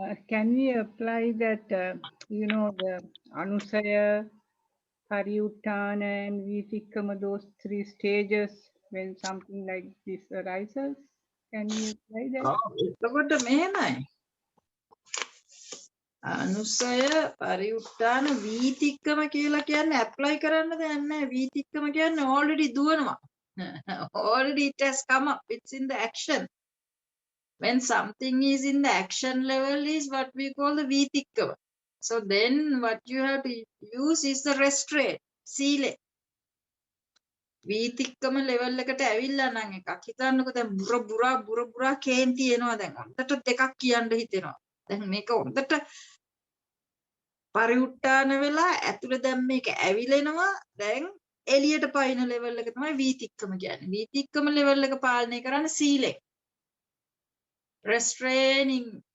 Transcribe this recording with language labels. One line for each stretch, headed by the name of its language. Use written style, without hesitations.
English: Can we apply that, the Anusaya, pariutana, and vithikama, those 3 stages when something like this arises? Can we apply that?
Sinhala: එතකොට මෙහෙමයි. Anusaya, pariutana, vithikama කියලා කියන්නේ apply කරන්න දෙයක් නැහැ. Vithikama කියන්නේ already දුවනවා.
English: Already it has come up. It's in the action. When something is in the action level is what we call the vithikama. So then what you have to use is the restraint, sile.
Sinhala: වීතික්කම level එකට ඇවිල්ලා නම් එකක් හිතන්නකෝ දැන් බුර කේන්ති එනවා දැන් හොඳට දෙකක් කියන්න හිතෙනවා දැන් මේක හොඳට පරිඋට්ටාන වෙලා ඇතුළේ දැන් මේක ඇවිලෙනවා දැන් එළියට පයින් ලෙවල් එක තමයි වීතික්කම කියන්නේ වීතික්කම ලෙවල් එක පාලනය කරන්න සීලෙ restraining